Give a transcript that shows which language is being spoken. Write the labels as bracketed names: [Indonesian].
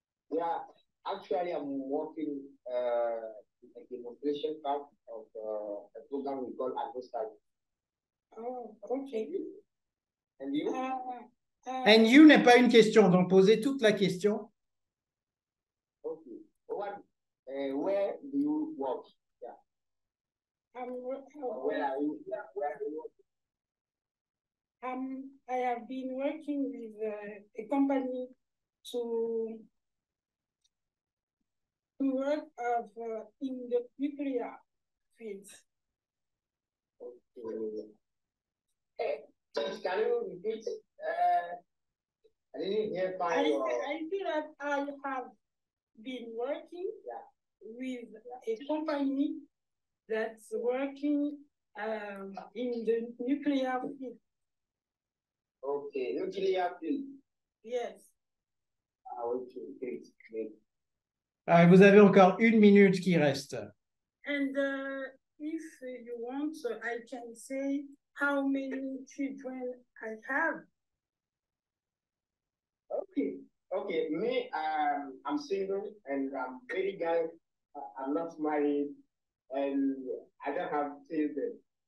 [English] Yeah, actually, I'm working in a demonstration part of a program we call Agostar. Oh, okay. And you? And you [French] n'est pas une question, donc posez toute la question. [English] Okay. Where do you work? Yeah. Where are you? Yeah, where are you working? I have been working with a company to work in the nuclear field. Okay. Please, can you repeat? I didn't hear fine. I feel that I have been working with a company that's working in the nuclear field. Okay, nuclear field. Yes. Okay, great, great. [French] Vous avez encore 1 minute qui reste. [English] And if you want, I can say how many children I have. Okay. Me, I'm single and I'm very young. I'm not married and I don't have children.